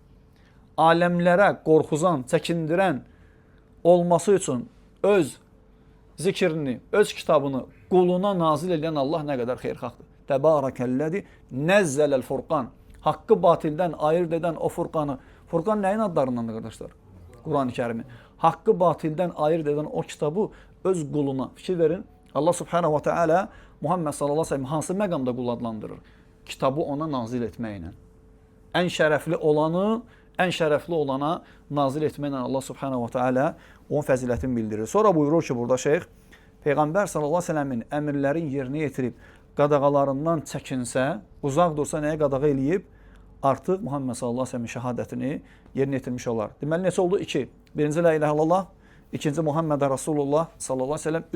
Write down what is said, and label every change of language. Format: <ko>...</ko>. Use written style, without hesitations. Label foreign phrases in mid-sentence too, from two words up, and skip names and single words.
<az>Aləmlərə qorxuzan, çəkindirən olması üçün öz zikrini, öz kitabını quluna nazil edən Allah nə qədər xeyirxahdır.</az> <ar>تبارك الذي نزل الفرقان.</ar> <az>Haqqı batildən ayırt edən o Furqanı. Furqan nəyin adlarındandır, qardaşlar? Quran-ı Kərimi. Haqqı batildən ayırt edən o kitabı öz quluna. Fikir verin.</az> <ar>الله سبحانه وتعالى محمد صلى الله عليه وسلم</ar> <az>hansı məqamda qul adlandırır? Kitabı ona nazil etməklə. Ən şərəfli olanı, ən şərəfli olana nazil etməklə</az> <ar>الله سبحانه وتعالى</ar> <az>onun fəzilətini bildirir. Sonra buyurur ki, burada şeyx, Peyğəmbər</az> <ar>صلى الله عليه وسلم</ar> <az>əmirlərin yerinə yetirib, qadağalarından çəkinsə, uzaq dursa nəyə qadağa eləyib? Artıq</az> <ar>محمد صلى الله عليه وسلم</ar> <az>şəhadətini yerinə yetirmiş olar. Deməli, neçə oldu? 2.</az> <ar>Birinci لا إله إلا الله, ikinci محمد رسول الله صلى الله عليه وسلم.</ar>